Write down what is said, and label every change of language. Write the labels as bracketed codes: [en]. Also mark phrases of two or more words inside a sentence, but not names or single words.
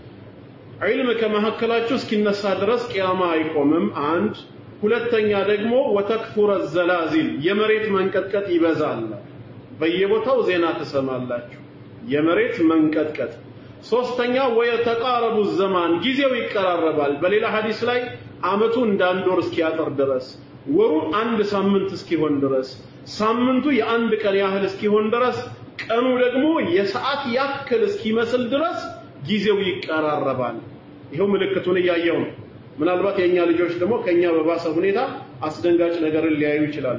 [am] علم ከመሐከላችሁ እስኪነሳ ድረስ ቂያማ አይቆምም አንድ ሁለተኛ ደግሞ [ar] وتكثر الزلازل [am] የመሬት መንቀጥቀጥ ይበዛል በየቦታው ዜና ተሰማላችሁ የመሬት መንቀጥቀጥ ሶስተኛ [ar] ويتقارب الزمان [am] ጊዜው ይቀራረባል በሌላ ሐዲስ ላይ አመቱ እንዳንድ ወር እስኪያጠር ድረስ ወሩ አንድ ሳምንት እስኪሆን ድረስ ሳምንቱ የአንድ ቀን ያህል እስኪሆን ድረስ ቀኑ ደግሞ የሰዓት ያክል እስኪመስል ድረስ ጊዜው ይቀራረባል ይሄው ምልክቱን ያያየው ምናልባት የኛ ልጆች ደግሞ ከኛ በባሰ ሁኔታ አስደንጋጭ ነገርን ሊያዩ ይችላሉ